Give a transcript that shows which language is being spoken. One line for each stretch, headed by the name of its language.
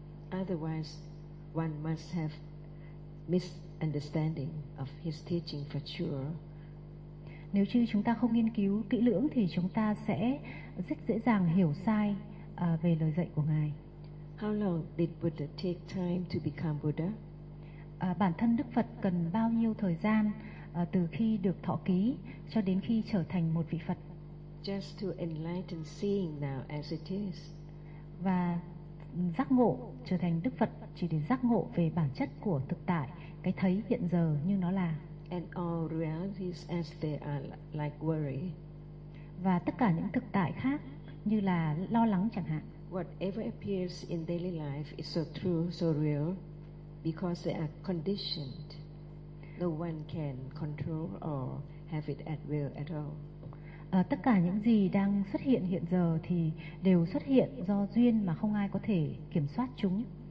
English: Otherwise, one must have misunderstanding of his teaching for sure.
Vietnamese: nếu như chúng ta không nghiên cứu kỹ lưỡng thì chúng ta sẽ rất dễ dàng hiểu sai về lời dạy của Ngài.
English: How long did Buddha take time to become Buddha?
Vietnamese: Bản thân Đức Phật cần bao nhiêu thời gian từ khi được thọ ký cho đến khi trở thành một vị Phật?
English: Just to enlighten seeing now as it is.
Vietnamese: Và giác ngộ, trở thành Đức Phật chỉ để giác ngộ về bản chất của thực tại, cái thấy hiện giờ như nó là.
English: And all realities as they are like worry.
Vietnamese: Và tất cả những thực tại khác như là lo lắng chẳng hạn.
English: Whatever appears in daily life is so true, so real, because they are conditioned. No one can control or have it at will at all.
Vietnamese: Tất cả những gì đang xuất hiện hiện giờ thì đều xuất hiện do duyên mà không ai có thể kiểm soát chúng.